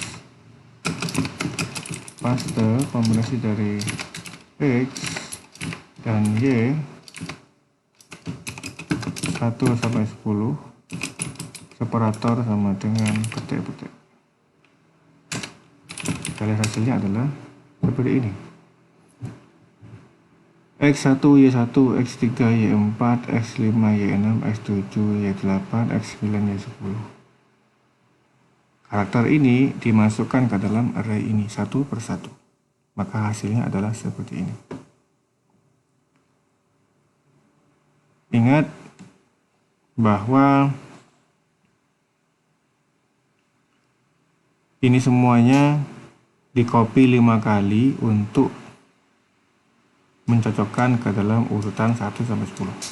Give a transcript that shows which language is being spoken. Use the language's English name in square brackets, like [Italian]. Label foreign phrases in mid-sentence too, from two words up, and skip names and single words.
[Indonesian] Paste kombinasi dari X dan Y 1 sampai 10. Separator sama dengan petik-petik. Kita lihat hasilnya adalah seperti ini. X1, Y1, X3, Y4, X5, Y6, X7, Y8, X9, Y10. Karakter ini dimasukkan ke dalam array ini satu persatu. Maka hasilnya adalah seperti ini. Ingat bahwa ini semuanya di-copy 5 kali untuk mencocokkan ke dalam urutan 1 sampai 10.